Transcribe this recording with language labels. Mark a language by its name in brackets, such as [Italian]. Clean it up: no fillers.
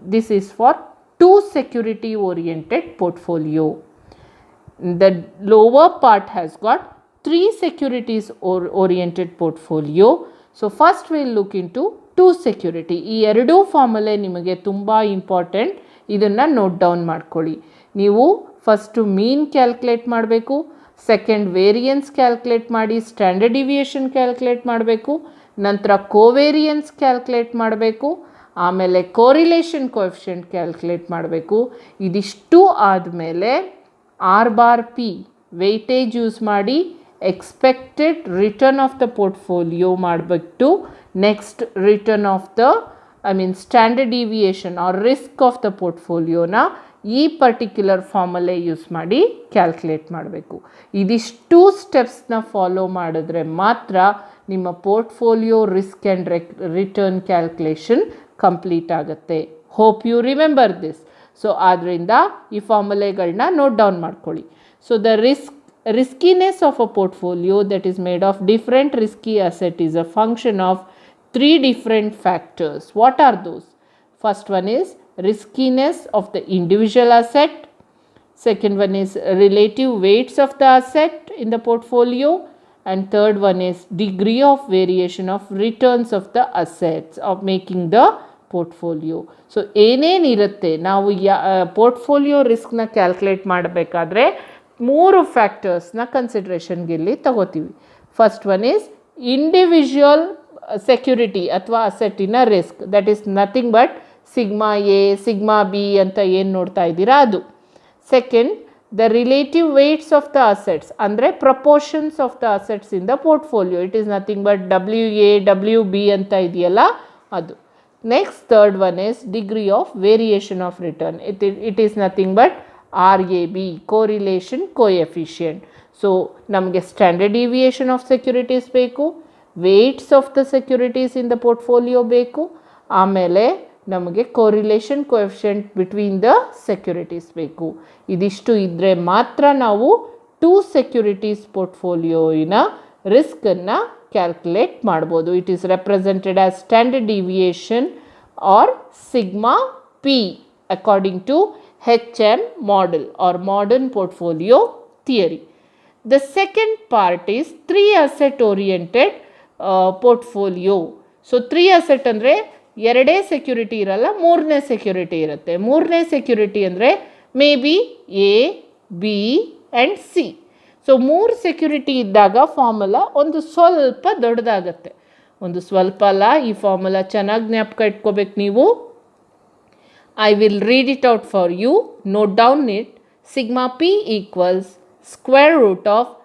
[English] This is for two security oriented portfolio. The lower part has got three securities oriented portfolio. So first we'll look into two security. [Kannada] ಈ ಎರಡೂ ಫಾರ್ಮುಲೆ ನಿಮಗೆ ತುಂಬ important. ಇದನ್ನು note down ಮಾಡ್ಕೊಳ್ಳಿ. ನೀವು first ಮೀನ್ calculate ಮಾಡಬೇಕು, second variance calculate ಮಾಡಿ, standard deviation calculate ಮಾಡಬೇಕು, ನಂತರ ಕೋವೇರಿಯನ್ಸ್ ಕ್ಯಾಲ್ಕುಲೇಟ್ ಮಾಡಬೇಕು, ಆಮೇಲೆ ಕೋರಿಲೇಷನ್ ಕೋಎಫಿಷಿಯಂಟ್ ಕ್ಯಾಲ್ಕುಲೇಟ್ ಮಾಡಬೇಕು. ಇದಿಷ್ಟು ಆದಮೇಲೆ R/P ವೆಯ್ಟೇಜ್ ಯೂಸ್ ಮಾಡಿ expected return of the portfolio ಮಾಡಿಬಿಟ್ಟು next return of the standard deviation R risk of the ಪೋರ್ಟ್ಫೋಲಿಯೋನ ಈ ಪರ್ಟಿಕ್ಯುಲರ್ ಫಾರ್ಮುಲೆ ಯೂಸ್ ಮಾಡಿ ಕ್ಯಾಲ್ಕುಲೇಟ್ ಮಾಡಬೇಕು. ಇದಿಷ್ಟು ಸ್ಟೆಪ್ಸ್ನ ಫಾಲೋ ಮಾಡಿದ್ರೆ ಮಾತ್ರ ನಿಮ್ಮ portfolio risk and return calculation complete ಆಗುತ್ತೆ. [English] Hope you remember this. [Kannada] So ಆದ್ದರಿಂದ ಈ ಫಾರ್ಮುಲೆಗಳನ್ನ ನೋಟ್ ಡೌನ್ ಮಾಡ್ಕೊಳ್ಳಿ. [English] So the riskiness of a portfolio that is made of different risky asset is a function of three different factors. What are those? First one is riskiness of the individual asset. Second one is relative weights of the asset in the portfolio. And third one is degree of variation of returns of the assets of making the portfolio. [Kannada] So ಏನೇನಿರುತ್ತೆ, ನಾವು portfolio ರಿಸ್ಕ್ನ calculate ಮಾಡಬೇಕಾದ್ರೆ ಮೂರು ಫ್ಯಾಕ್ಟರ್ಸ್ನ ಕನ್ಸಿಡ್ರೇಷನ್ಗೆ ಇಲ್ಲಿ ತಗೋತೀವಿ. [English] first one is individual security ಅಥವಾ ಅಸೆಟ್ಟಿನ risk, that is nothing but sigma A sigma B [Kannada] ಅಂತ ಏನು ನೋಡ್ತಾ ಇದ್ದೀರಾ ಅದು. [English] second, the relative weights of the assets, ಅಂದರೆ proportions of the assets in the portfolio, it is nothing but WA WB [Kannada] ಅಂತ ಇದೆಯಲ್ಲ ಅದು. [English] Next, third one is degree of variation of return. It is nothing but RAB, correlation coefficient. So ನಮಗೆ standard deviation of securities ಬೇಕು, weights of the securities in the portfolio ಬೇಕು, ಆಮೇಲೆ ನಮಗೆ correlation coefficient between the securities ಬೇಕು. [Kannada] ಇದಿಷ್ಟು ಇದ್ದರೆ ಮಾತ್ರ ನಾವು ಟೂ ಸೆಕ್ಯುರಿಟೀಸ್ ಪೋರ್ಟ್ಫೋಲಿಯೋಯಿನ ರಿಸ್ಕನ್ನು ಕ್ಯಾಲ್ಕುಲೇಟ್ ಮಾಡ್ಬೋದು. [English] It is represented as standard deviation or sigma P according to HM model or modern portfolio theory. The second part is three asset oriented portfolio. So three asset [Kannada] ಅಂದರೆ ಎರಡೇ security ಇರಲ್ಲ, ಮೂರನೇ security ಇರುತ್ತೆ. ಮೂರನೇ security ಅಂದರೆ may be A, B and C. So ಮೂರು security ಇದ್ದಾಗ formula ಒಂದು ಸ್ವಲ್ಪ ದೊಡ್ಡದಾಗತ್ತೆ. ಒಂದು ಸ್ವಲ್ಪ ಅಲ್ಲ, ಈ ಫಾರ್ಮುಲಾ ಚೆನ್ನಾಗಿ ಜ್ಞಾಪಕ ಇಟ್ಕೋಬೇಕು ನೀವು. [English] I will read it out for you. Note down it. Sigma P equals square root of